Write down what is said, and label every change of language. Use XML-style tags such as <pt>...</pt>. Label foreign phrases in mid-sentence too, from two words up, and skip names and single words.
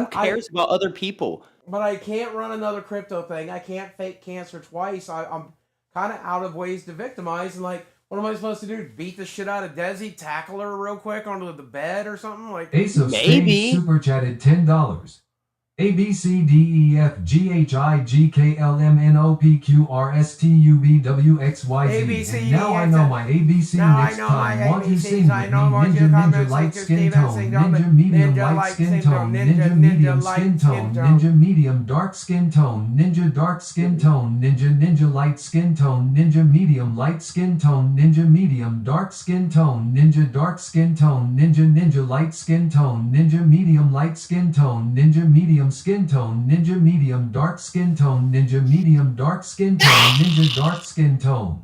<en>who cares about other people? But I can't run another crypto thing. I can't fake cancer twice. I'm kind of out of ways to victimize. And like, what am I supposed to do? Beat the shit out of Desi? Tackle her real quick onto the bed or something? Like, Ace of Spades super chatted $10. A B C D E F G H I G K L M N O P Q R S T U V W X Y Z. And now I know my ABC next time. Want to sing with me? Ninja light skin tone, ninja medium light skin tone, ninja medium skin tone, ninja medium dark skin tone, ninja dark skin tone, ninja light skin tone, ninja medium light skin tone, ninja medium dark skin tone, ninja dark skin tone, ninja light skin tone, ninja medium light skin tone, ninja medium skin tone, ninja medium dark skin tone, ninja medium dark skin tone, ninja dark skin tone.</en>